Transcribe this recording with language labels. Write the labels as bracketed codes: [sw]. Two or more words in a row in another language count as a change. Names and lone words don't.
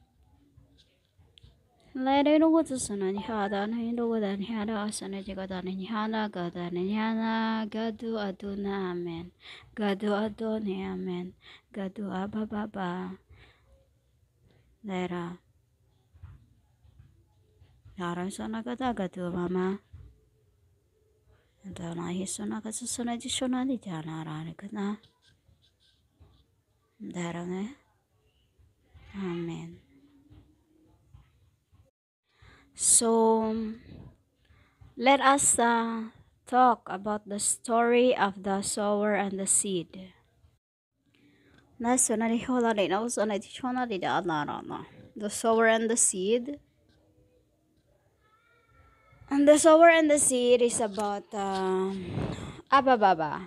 [en] Le de no go to sana ni hada na hindo go dan hada sana di go dan ni hana go dan ni hana gadu aduna amen. Gadu adone amen. Gadu ababa. Lera. Yaran sana gada gadu mama. Ito na hisona ka susuna di shona di jana rani ka na. Dara ne. Amen. So, let us talk about the story of the sower and the seed. The sower and the seed. And the sower and the seed is about Abba Baba.